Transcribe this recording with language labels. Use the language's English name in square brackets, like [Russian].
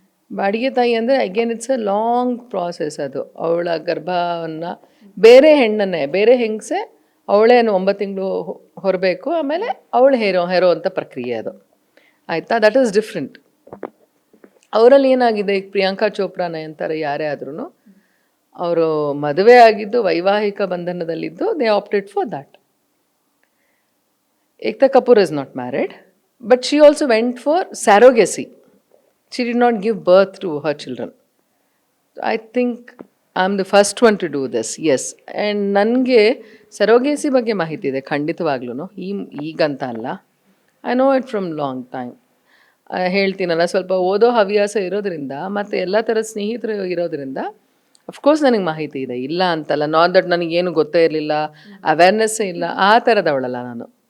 [Kannada] ಬಾಡಿಗೆ ತಾಯಿ ಅಂದರೆ [English] Again it's a long process. [Kannada] ಅದು ಅವಳ ಗರ್ಭವನ್ನು ಬೇರೆ ಹೆಂಗಸೆ ಅವಳೇ 9 ತಿಂಗಳು ಹೊರಬೇಕು, ಆಮೇಲೆ ಅವಳು ಹೆರೋ ಅಂತ ಪ್ರಕ್ರಿಯೆ ಅದು. ಆಯಿತಾ? [English] That is different. [Kannada] ಅವರಲ್ಲಿ ಏನಾಗಿದೆ, ಈಗ ಪ್ರಿಯಾಂಕಾ ಚೋಪ್ರಾ, ನಯನತಾರ ಯಾರೇ ಆದ್ರೂ ಅವರು ಮದುವೆ ಆಗಿದ್ದು, ವೈವಾಹಿಕ ಬಂಧನದಲ್ಲಿದ್ದು, [English] They opted for that. Ekta Kapoor is not married, but she also went for surrogacy. She did not give birth to her children. I think I'm the first one to do this, yes. [Kannada] And ನನಗೆ ಸರೋಗೇಸಿ ಬಗ್ಗೆ ಮಾಹಿತಿ ಇದೆ ಖಂಡಿತವಾಗ್ಲೂ, ಈಗಂತ ಅಲ್ಲ. [English] I know it from long time. [Kannada] ಹೇಳ್ತೀನಲ್ಲ, ಸ್ವಲ್ಪ ಓದೋ ಹವ್ಯಾಸ ಇರೋದ್ರಿಂದ ಮತ್ತು ಎಲ್ಲ ಥರದ ಸ್ನೇಹಿತರು ಇರೋದ್ರಿಂದ ಅಫ್ಕೋರ್ಸ್ ನನಗೆ ಮಾಹಿತಿ ಇದೆ, ಇಲ್ಲ ಅಂತಲ್ಲ. [English] not that [Kannada] ನನಗೇನು ಗೊತ್ತೇ ಇರಲಿಲ್ಲ, ಅವೇರ್ನೆಸ್ಸೇ ಇಲ್ಲ, ಆ ಥರದವಳಲ್ಲ ನಾನು.